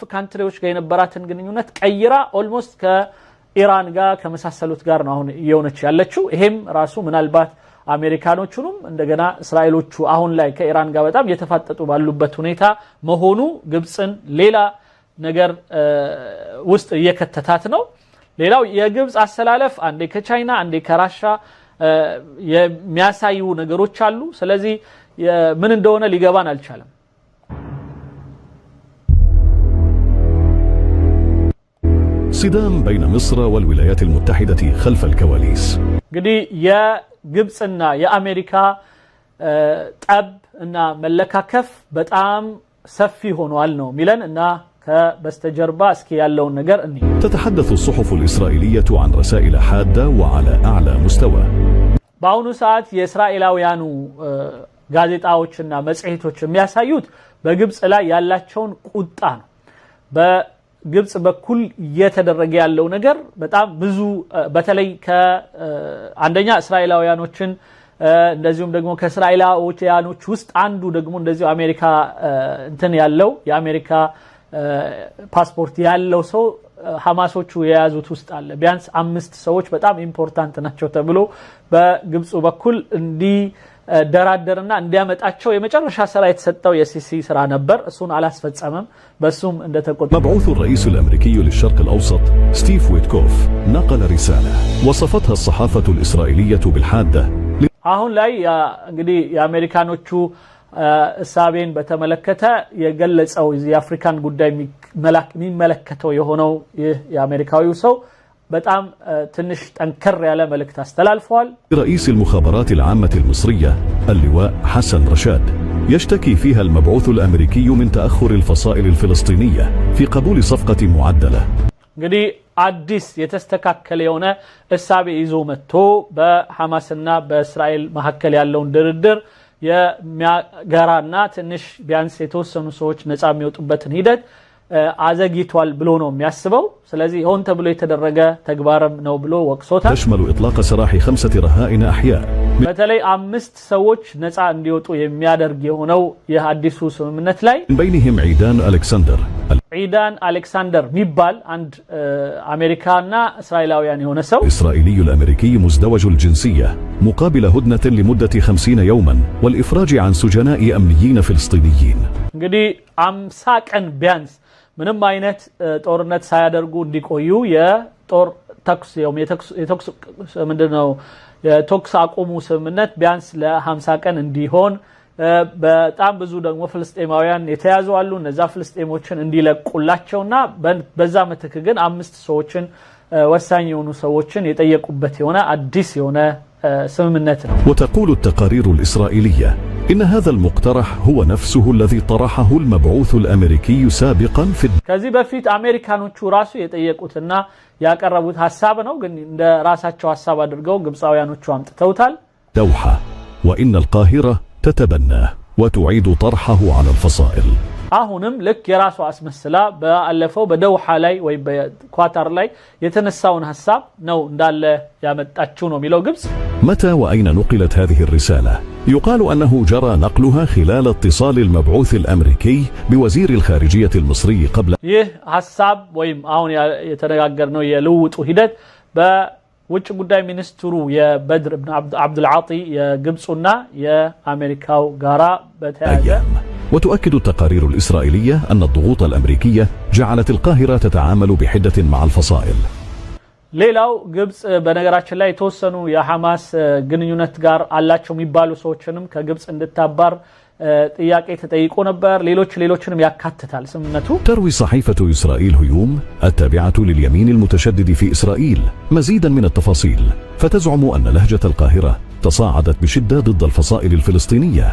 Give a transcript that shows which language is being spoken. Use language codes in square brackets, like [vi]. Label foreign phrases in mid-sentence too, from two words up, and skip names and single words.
[am] ካንትሪዎች ጋር የነበራትን ግንኙነት ቀይራ ኦልሞስት ከኢራን ጋር ከመሳሰሉት ጋር ነው አሁን የሆነች ያለችው ይሄም ራሱ ምናልባት አሜሪካኖቹንም እንደገና እስራኤሎቹ አሁን ላይ ከኢራን ጋር በጣም የተፋጠጡ ባሉበት ሁኔታ መሆኑ ግብጽን ሌላ ነገር ውስጥ እየከተታት ነው ሌላው የግብጽ አሰላለፍ አንዴ ከቻይና አንዴ ከራሻ የሚያሳዩ ነገሮች አሉ ስለዚህ ምን እንደሆነ ሊገባን አልቻለም [ar] صدام بين مصر والولايات المتحدة خلف الكواليس [am] እንግዲህ የግብጽና የአሜሪካ ጠብ እና መለካከፍ በጣም ሰፊ ሆኗል ነው ሚለን እና ከበስተጀርባ እስኪ ያለውን ነገር እንይ [ar] تتحدث الصحف الإسرائيلية عن رسائل حادة وعلى أعلى مستوى [am] በአሁኑ ሰዓት የእስራኤላውያኑ ጋዜጣዎችና መጽሔቶች የሚያሳዩት በግብጽ ላይ ያላቸውን ቁጣ ነው። በግብጽ በኩል እየተደረገ ያለው ነገር በጣም ብዙ በተለይ ከአንደኛ እስራኤላውያኖችን እንደዚሁም ደግሞ ከእስራኤላውያኖች ውስጥ አንዱ ደግሞ እንደዚሁ አሜሪካ እንትን ያለው የአሜሪካ ፓስፖርት ያለው ሰው ሐማሶቹ የያዙት ውስጥ አለ። ቢያንስ 5 ሰዎች በጣም ኢምፖርታንት ናቸው ተብሎ በግብጽ በኩል እንዲደራደርና እንዲያመጣቸው የመጨረሻ ስራ የተሰጠው የሲሲ ስራ ነበር። እሱን አላስፈጸመም። በሱም እንደተቆጣ [ar] مبعوث الرئيس الأمريكي للشرق الأوسط ستيف ويتكوف نقل رسالة وصفتها الصحافة الإسرائيلية بالحادة [am] አሁን ላይ እንግዲህ የአሜሪካኖቹ እሳቤን በተመለከተ የገለጸው የአፍሪካን ጉዳይ የሚመለከተው የሆነው የአሜሪካዊው ሰው በጣም ትንሽ ጠንከር ያለ መልእክት አስተላልፈዋል። [ar] رئيس المخابرات العامة المصرية اللواء حسن رشاد يشتكي فيها المبعوث الأمريكي من تأخر الفصائل الفلسطينية في قبول صفقة معدلة [am] እንግዲህ አዲስ የተስተካከለ የሆነ እሳቤ ይዞ መጥቶ በሐማስና በእስራኤል መካከል ያለውን ድርድር የሚያገራና ትንሽ ቢያንስ የተወሰኑ ሰዎች ነፃ የሚወጡበትን ሂደት አዘግይቷል ብሎ ነው የሚያስበው። ስለዚህ ሆን ተብሎ የተደረገ ተግባርም ነው ብሎ ወቅሶታል። [ar] تشمل إطلاق سراح 5 رهائن أحياء [am] በተለይ 5 ሰዎች ነፃ እንዲወጡ የሚያደርግ የሆነው የአዲሱ ስምምነት ላይ [ar] بينهم عيدان [am] ألكسندر ሚባል አንድ አሜሪካና እስራኤላውያን የሆነ ሰው [ar] الإسرائيلي الأمريكي مزدوج الجنسية مقابل هدنة لمدة 50 يوما والإفراج عن سجناء أمنيين فلسطينيين [am] እንግዲህ 50 ቀን ቢያንስ ምንም አይነት ጦርነት ሳያደርጉ እንዲቆዩ የጦር ተኩስ ምንድነው የተኩስ አቁሙ ስምምነት ቢያንስ ለ50 ቀን እንዲሆን በጣም ብዙ ደግሞ ፍልስጤማውያን የተያዙ አሉ። እነዛ ፍልስጤሞችን እንዲለቁላቸውና በዛ ምትክ ግን 5 ሰዎችን ወሳኝ የሆኑ ሰዎችን የጠየቁበት የሆነ አዲስ የሆነ ስምምነት ነው። [ar] وتقول التقارير الإسرائيلية إن هذا المقترح هو نفسه الذي طرحه المبعوث الأمريكي سابقا في [am] ከዚህ በፊት አሜሪካኖቹ ራሱ የጠየቁትና ያቀረቡት ሐሳብ ነው። ግን እንደ ራሳቸው ሐሳብ አድርገው ግብጻውያኖቹ አምጥተውታል። [ar] دوحة وإن القاهرة تتبناه وتعيد طرحه على الفصائل [am] አሁንም ልክ የራሱ አስመስላ በአለፈው በደውሃ ላይ ወይ በኳታር ላይ የተነሳውን ሐሳብ ነው እንዳለ ያመጣችው ነው የሚለው ግብጽ። [ar] متى وأين نقلت هذه الرسالة؟ يقال أنه جرى نقلها خلال اتصال المبعوث الأمريكي بوزير الخارجية المصري قبل [am] ይህ ሐሳብ ወይም አሁን የተነጋገርነው የልውጡ ሂደት በውጭ ጉዳይ ሚኒስትሩ የበድር ኢብኑ አብዱል ዓጢ የግብጽና የአሜሪካው ጋራ በተያያዘ [ar] وتؤكد التقارير الإسرائيلية أن الضغوط الأمريكية جعلت القاهرة تتعامل بحدة مع الفصائل. [am] ሌላው ግብጽ በነገራችን ላይ የተወሰኑ የሐማስ ግንኙነት ጋር አላቸው የሚባሉ ሰዎችንም ከግብጽ እንድታባር ጥያቄ ተጠይቆ ነበር። ሌሎችንም ያካትታል ስምምነቱ። [ar] تروي صحيفة إسرائيل هيوم التابعة لليمين المتشدد في إسرائيل مزيدا من التفاصيل فتزعم أن لهجة القاهرة تصاعدت بشدة ضد الفصائل الفلسطينية.